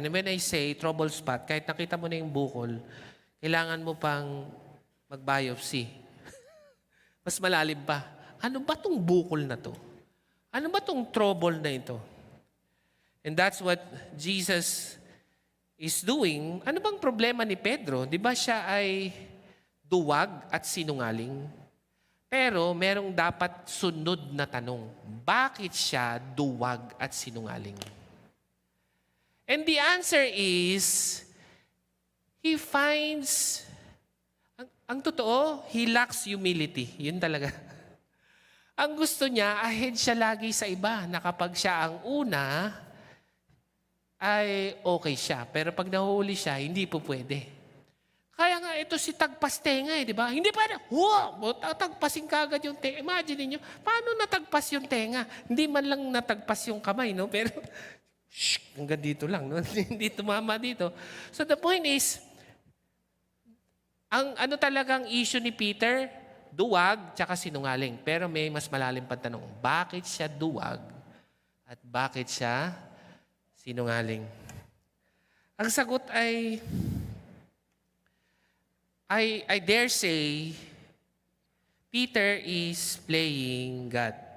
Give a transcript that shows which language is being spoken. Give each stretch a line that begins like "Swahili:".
English: And when I say trouble spot,
Filipino: kahit nakita mo na yung bukol, kailangan mo pang mag-biopsy. Mas malalim pa. Ano ba tong bukol na to? Ano ba tong trouble na ito?
English: And that's what Jesus is doing.
Filipino: Ano bang problema ni Pedro? Di ba siya ay duwag at sinungaling? Pero merong dapat sunod na tanong. Bakit siya duwag at sinungaling?
English: And the answer is, he finds,
Filipino: ang totoo,
English: he lacks humility.
Filipino: Yun talaga. Ang gusto niya, ahead siya lagi sa iba, na kapag siya ang una, ay okay siya. Pero pag nahuli siya, hindi po pwede. Kaya nga, ito si tagpas tenga di ba? Hindi pa na, tagpasin ka agad yung tenga. Imagine niyo, paano natagpas yung tenga? Hindi man lang natagpas yung kamay, no? Pero, hanggang dito lang, no? Hindi tumama dito.
English: So the point is,
Filipino: ang ano talagang issue ni Peter, duwag tsaka sinungaling. Pero may mas malalim pang tanong, bakit siya duwag at bakit siya sinungaling? Ang sagot ay,
English: I dare say, Peter is playing God.